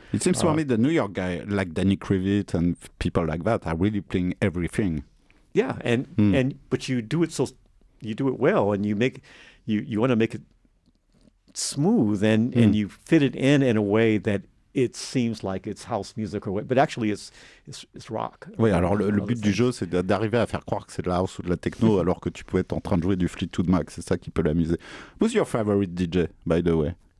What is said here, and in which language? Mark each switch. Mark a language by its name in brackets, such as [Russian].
[English] It seems for me the New York guy, like Danny Krivit and people like that, are really playing everything. Yeah, but you do it well, and you want to make it smooth, and you fit it in a way that it seems like it's house music but actually it's rock. [French] Oui, alors le but du jeu, c'est d'arriver à faire croire que c'est de la house ou de la techno alors que tu peux être en train de jouer du Fleetwood Mac. C'est ça qui peut l'amuser. [English] Who's your favorite DJ, by the way?